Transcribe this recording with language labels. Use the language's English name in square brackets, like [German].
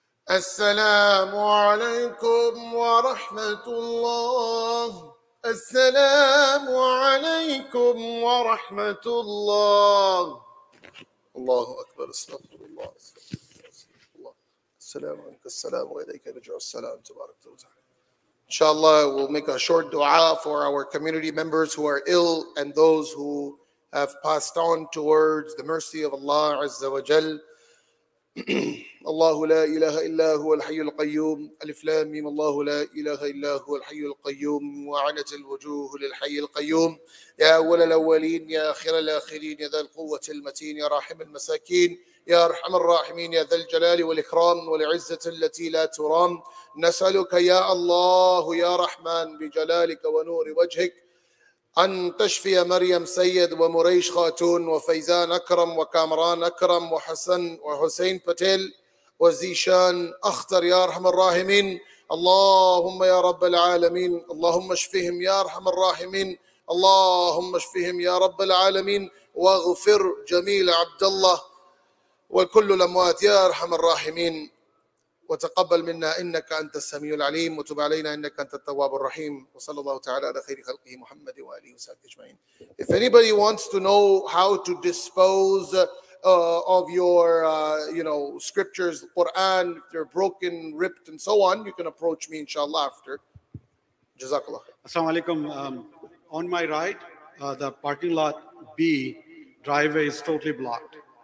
[Arabic] السلام عليكم ورحمة الله. السلام عليكم ورحمة الله. الله أكبر. استغفر الله. السلام عليكم. السلام وإليك يرجع السلام. تبارك وتعالى. [English] Inshallah, we'll make a short dua for our community members who are ill and those who have passed on towards the mercy of Allah Azza wa Jal. [Arabic] الله لا إله إلا هو الحي القيوم ألف لام ميم الله لا إله إلا هو الحي القيوم وعنت الوجوه للحي القيوم يا أول الأولين يا آخر الآخرين يا ذا القوة المتين يا راحم المساكين يا أرحم الراحمين يا ذا الجلال والإكرام والعزة التي لا ترام نسألك يا الله يا رحمن بجلالك ونور وجهك أن تشفي مريم سيد ومريش خاتون وفيزان أكرم وكامران أكرم وحسن وحسين بتيل وزيشان أختر يا أرحم الراحمين. اللهم يا رب العالمين اللهم اشفهم يا أرحم الراحمين. اللهم اشفهم يا رب العالمين واغفر جميل عبد الله وكل الأموات يا أرحم الراحمين وتقبل منا إنك أنت السميع العليم وتب علينا إنك أنت التواب الرحيم وصلى الله تعالى على خير خلقه محمد وآله وصحبه أجمعين. [English] If anybody wants to know how to dispose of your scriptures, Quran, if they're broken, ripped and so on, you can approach me inshallah after. [Arabic] Jazakallah. Assalamu alaikum. [English] On my right, the parking lot B driveway is totally blocked.